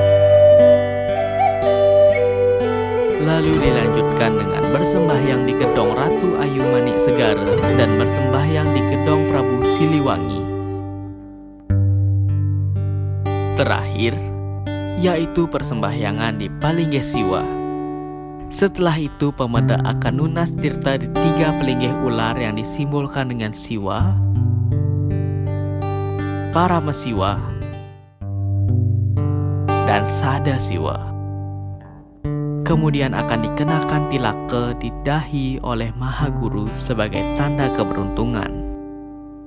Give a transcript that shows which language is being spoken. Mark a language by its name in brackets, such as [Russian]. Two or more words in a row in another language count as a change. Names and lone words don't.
[Indonesian] Lalu dilanjutkan dengan bersembahyang di Gedong Ratu Ayu Manik Segara dan bersembahyang di Gedong Prabu Siliwangi. Terakhir, yaitu persembahyangan di Palinggih Siwa. Setelah itu, pemeda akan [Balinese] nunas tirta [Indonesian] di 3 palinggih ular yang disimbolkan dengan Siwa, Paramasiwa, dan Sadasiwa. Kemudian akan dikenakan tilaka di dahi oleh Mahaguru sebagai tanda keberuntungan.